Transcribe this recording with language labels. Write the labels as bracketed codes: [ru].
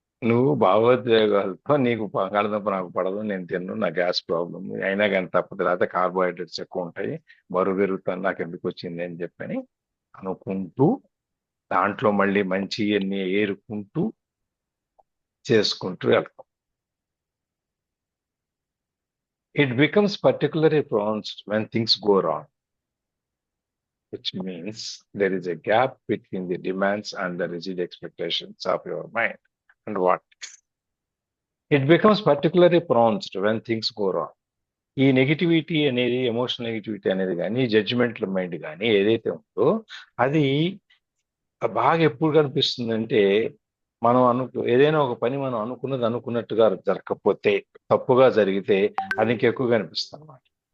[te] నువ్వు భావోద్వేగాలతో నీకు బంగాళదుంప నాకు పడదు, నేను తిన్ను, నా గ్యాస్ ప్రాబ్లం అయినా కానీ తప్పదు, లేకపోతే కార్బోహైడ్రేట్స్ ఎక్కువ ఉంటాయి, బరువు పెరుగుతాను, నాకు ఎందుకు వచ్చింది అని చెప్పని అనుకుంటూ దాంట్లో మళ్ళీ మంచి అన్ని ఏరుకుంటూ చేసుకుంటూ వెళ్తాం. [en] It becomes particularly pronounced when things go wrong. which means there is a gap between the demands and the rigid expectations of your mind. And what? It becomes particularly pronounced when things go wrong. [te] ఈ negativity అనేది, emotional negativity అనేది కానీ, judgemental mind కానీ ఏదైతే ఉందో అది బాగా ఎప్పుడు కనిపిస్తుందంటే, మనం ఏదైనా ఒక పని మనం అనుకున్నది అనుకున్నట్టుగా జరగకపోతే, తప్పుగా జరిగితే అది ఇంకెక్కువ కనిపిస్తుంది అన్నమాట.